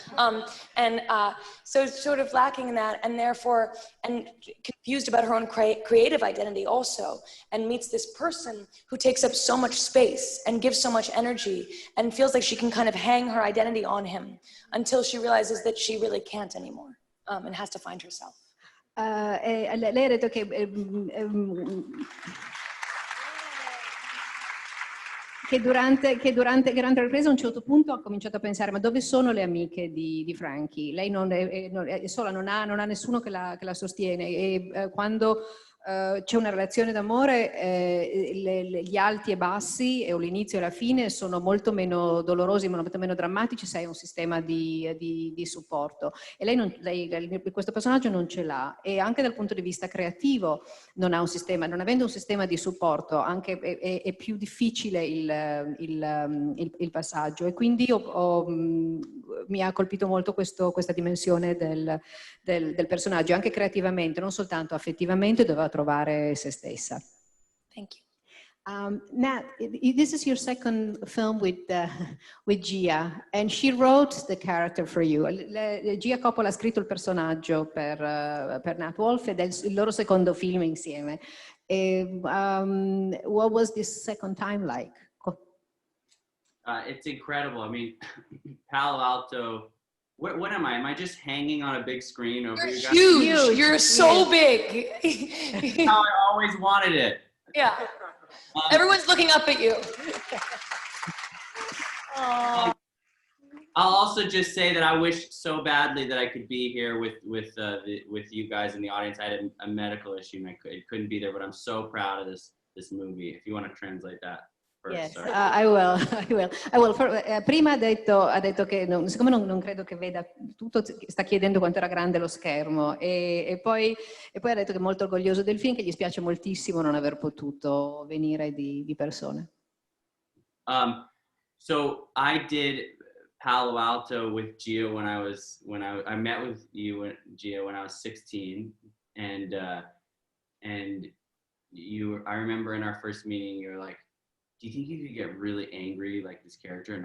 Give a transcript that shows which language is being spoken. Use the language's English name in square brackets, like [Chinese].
[English] So it's sort of lacking in that, and therefore, and confused about her own creative identity also, and meets this person who takes up so much space and gives so much energy and feels like she can kind of hang her identity on him until she realizes that she really can't anymore, and has to find herself. [Italian] Lei ha detto che durante la ripresa a un certo punto ha cominciato a pensare: ma dove sono le amiche di Frankie? Lei è sola, non ha nessuno che la sostiene, e quando c'è una relazione d'amore, gli alti e bassi, o l'inizio e la fine, sono molto meno dolorosi, molto meno drammatici se hai un sistema di supporto. E questo personaggio non ce l'ha, e anche dal punto di vista creativo non ha un sistema, non avendo un sistema di supporto, anche è più difficile il passaggio, e quindi mi ha colpito molto questa dimensione del personaggio, anche creativamente, non soltanto affettivamente, doveva trovare se stessa. [English] Thank you. Nat, this is your second film with Gia, and she wrote the character for you. [Italian] Gia Coppola ha scritto il personaggio per Nat Wolff, ed è il loro secondo film insieme. [English] What was this second time like? It's incredible. I mean, Palo Alto. What am I? Am I just hanging on a big screen over you guys? Huge. You're so big. How I always wanted it. Yeah. Everyone's looking up at you. I'll also just say that I wish so badly that I could be here with you guys in the audience. I had a medical issue and I couldn't be there, but I'm so proud of this movie. If you want to translate that. Yes, I will. [Italian] Prima ha detto che siccome non credo che veda tutto, sta chiedendo quanto era grande lo schermo, e poi ha detto che è molto orgoglioso del film, che gli spiace moltissimo non aver potuto venire di persona. [English] So I did Palo Alto with Gia when I met with you, Gia, when I was 16, and I remember in our first meeting you were like, do you think you could get really angry like this character?